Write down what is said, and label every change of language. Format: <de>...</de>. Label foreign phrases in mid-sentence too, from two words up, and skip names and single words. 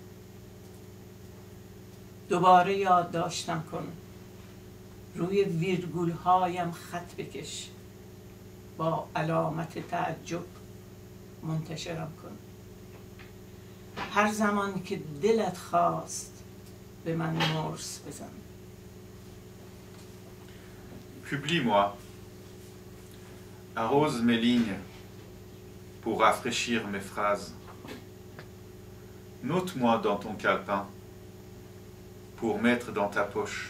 <fa>دوباره یادداشتم کن روی ویرگول هایم خط بکش. با علامت تعجب منتشرم کن. هر زمان که دلت خواست به من مرس بزن.</fa> <fr>Publie-moi, arrose mes lignes pour rafraîchir mes phrases. Note-moi dans ton calepin pour mettre dans ta poche.</fr>